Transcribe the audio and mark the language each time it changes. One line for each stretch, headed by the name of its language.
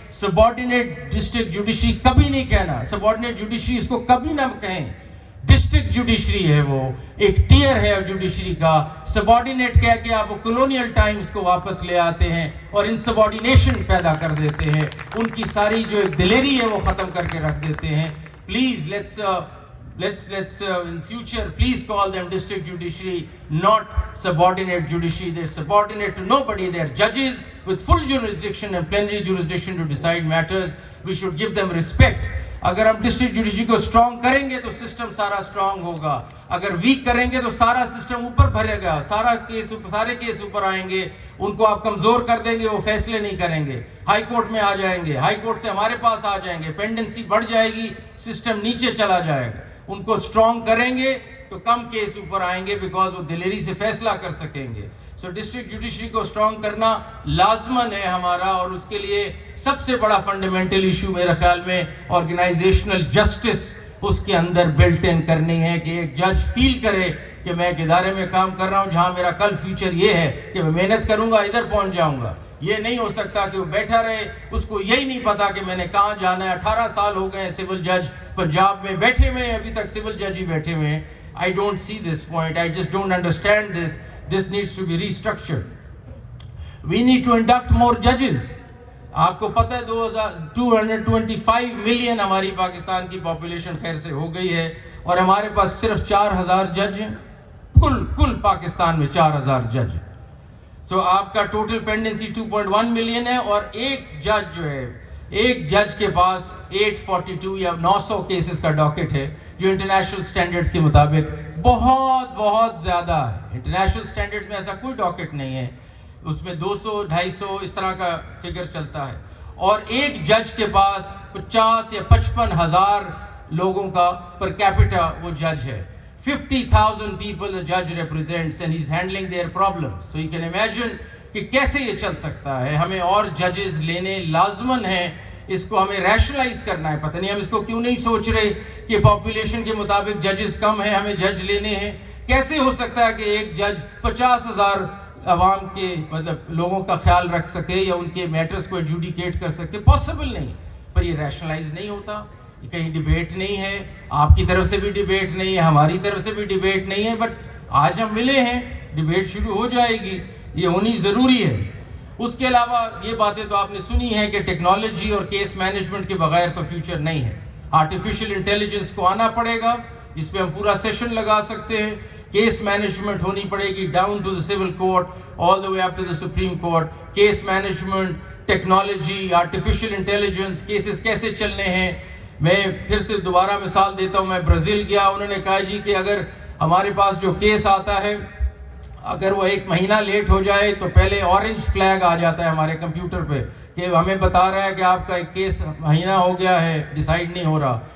Urdu: Subordinate district judiciary کبھی نہیں کہنا، سبارڈینیٹ جوڈیشری اس کو کبھی نہ کہیں. ڈسٹرکٹ جوڈیشری ہے وہ ایک ٹیئر ہے جوڈیشری کا. سبارڈینیٹ کہہ کے آپ کولونیل ٹائمز کو واپس لے آتے ہیں اور ان سبارڈینیشن پیدا کر دیتے ہیں, ان کی ساری جو ایک دلیری ہے وہ ختم کر کے رکھ دیتے ہیں.
English: Please let's in future please call them district judiciary, not subordinate judiciary. They're subordinate to nobody. They're judges with full jurisdiction and plenary jurisdiction to decide matters. We should give them respect.
Urdu: اگر ہم district judiciary کو strong کریں گے تو system سارا strong ہوگا, اگر week کریں گے تو سارا سسٹم اوپر بھرے گا, سارے کیس اوپر آئیں گے, ان کو آپ کمزور کر دیں گے, وہ فیصلے نہیں کریں گے, ہائی کورٹ میں آ جائیں گے, ہائی کورٹ سے ہمارے پاس آ جائیں گے, پینڈنسی بڑھ جائے گی, سسٹم نیچے چلا جائے گا. ان کو اسٹرانگ کریں گے تو کم کیس اوپر آئیں گے, بیکاز وہ دلیری سے فیصلہ کر سکیں گے. سو ڈسٹرکٹ جوڈیشری کو اسٹرانگ کرنا لازمن ہے ہمارا, اور اس کے لیے سب سے بڑا فنڈامنٹل ایشو میرے خیال میں آرگنائزیشنل جسٹس اس کے اندر بلٹ ان کرنی ہے, کہ ایک جج فیل کرے کہ میں ایک ادارے میں کام کر رہا ہوں جہاں میرا کل فیوچر یہ ہے کہ میں محنت کروں گا ادھر پہنچ جاؤں گا. یہ نہیں ہو سکتا کہ وہ بیٹھا رہے, اس کو یہی نہیں پتا کہ میں نے کہاں جانا ہے. 18 سال ہو گئے سول جج پنجاب میں بیٹھے ہوئے ہیں, ابھی تک سول جج ہی بیٹھے ہوئے ہیں.
English: I don't see this point. I just don't understand this. This needs to be restructured. We need to induct more judges.
Urdu: آپ کو پتہ ہے 225 ملین ہماری پاکستان کی پاپولیشن خیر سے ہو گئی ہے, اور ہمارے پاس صرف 4000 جج ہیں. کل پاکستان میں 4000 جج ہیں. سو آپ کا ٹوٹل پینڈنسی 2.1 ملین ہے, اور ایک جج جو ہے, ایک جج کے پاس 842 یا 900 کیسز کا ڈاکٹ ہے, جو انٹرنیشنل سٹینڈرڈز کے مطابق بہت زیادہ ہے. انٹرنیشنل سٹینڈرڈز میں ایسا کوئی ڈاکٹ نہیں ہے, اس میں 200-250 اس طرح کا فگر چلتا ہے. اور ایک جج کے پاس 50 یا 55 ہزار لوگوں کا پر کیپٹا وہ جج ہے.
English: 50,000 people the judge represents, and he's handling their problems. So you can imagine
Urdu: کہ کیسے یہ چل سکتا ہے. ہمیں اور ججز لینے لازمن ہیں, اس کو ہمیں ریشنلائز کرنا ہے. پتہ نہیں ہم اس کو کیوں نہیں سوچ رہے کہ پاپولیشن کے مطابق ججز کم ہیں, ہمیں جج لینے ہیں. کیسے ہو سکتا ہے کہ ایک جج 50,000 عوام کے مطلب لوگوں کا خیال رکھ سکے یا ان کے میٹرز کو ایڈجوڈیکیٹ کر سکے؟ پاسبل نہیں. پر یہ ریشنلائز نہیں ہوتا, کہیں ڈیبیٹ نہیں ہے, آپ کی طرف سے بھی ڈیبیٹ نہیں ہے, ہماری طرف سے بھی ڈیبیٹ نہیں ہے. بٹ آج ہم ملے ہیں, ڈیبیٹ شروع ہو جائے گی, یہ ہونی ضروری ہے. اس کے علاوہ یہ باتیں تو آپ نے سنی ہیں کہ ٹیکنالوجی اور کیس مینجمنٹ کے بغیر تو فیوچر نہیں ہے. آرٹیفیشل انٹیلیجنس کو آنا پڑے گا, اس پہ ہم پورا سیشن لگا سکتے ہیں.
English: case management
Urdu: ہونی پڑے گی
English: Down to the civil court, all the way up to the Supreme Court.
Urdu: Case management, technology, artificial intelligence, cases کیسے چلنے ہیں. میں پھر سے دوبارہ مثال دیتا ہوں, میں برازیل گیا, انہوں نے کہا جی کہ اگر ہمارے پاس جو کیس آتا ہے اگر وہ 1 مہینہ لیٹ ہو جائے تو پہلے اورنج فلیگ آ جاتا ہے ہمارے کمپیوٹر پہ کہ ہمیں بتا رہا ہے کہ آپ کا ایک کیس مہینہ ہو گیا ہے, ڈیسائیڈ نہیں ہو رہا.